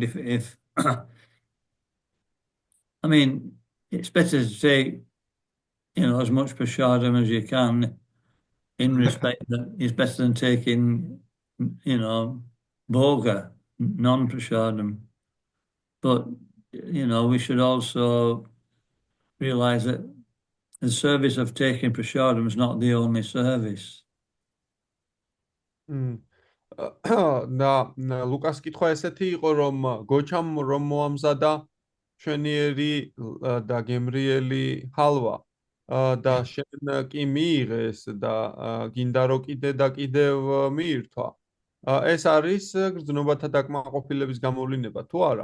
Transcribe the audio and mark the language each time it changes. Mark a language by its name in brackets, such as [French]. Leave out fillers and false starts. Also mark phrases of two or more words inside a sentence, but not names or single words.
[English] If I mean, it's better to take, as much prashadam as you can, in respect that it's better than taking, bhoga, non-prashadam. But, we should also realize that the service of taking prashadam is not the only service. [Georgian] და ლუკას კითხვა ესეთი იყო რომ გოჩამ რომ მოამზადა ჩვენიერი და გემრიელი ჰალვა და შენ კი მიიღეს და გინდა რომ კიდე და კიდევ მიირთვა, ეს არის გრძნობათა დაკმაყოფილების გამოვლინება თუ არა?